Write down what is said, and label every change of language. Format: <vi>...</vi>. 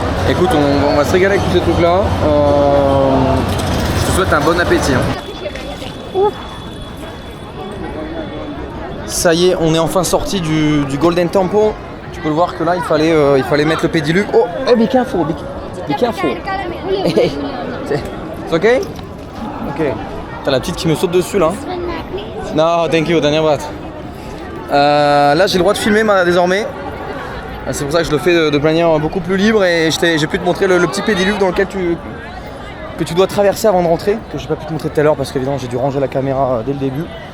<fr>Écoute, on va se régaler avec tous ces trucs là. Je te souhaite un bon appétit. Hein. Ça y est, on est enfin sorti du Golden Temple. Tu peux le voir que là, il fallait mettre le pédiluve.</fr> <en>Oh, hey, be careful, be careful. Hey, it's okay? Ok.</en> <fr>T'as la petite qui me saute dessus là.</fr> <en>No, thank you,</en> <fr>Daniel Brat. Là, j'ai le droit de filmer désormais. C'est pour ça que je le fais de manière beaucoup plus libre et j'ai pu te montrer le petit pédiluve dans lequel que tu dois traverser avant de rentrer, que j'ai pas pu te montrer tout à l'heure parce qu'évidemment j'ai dû ranger la caméra dès le début.</fr>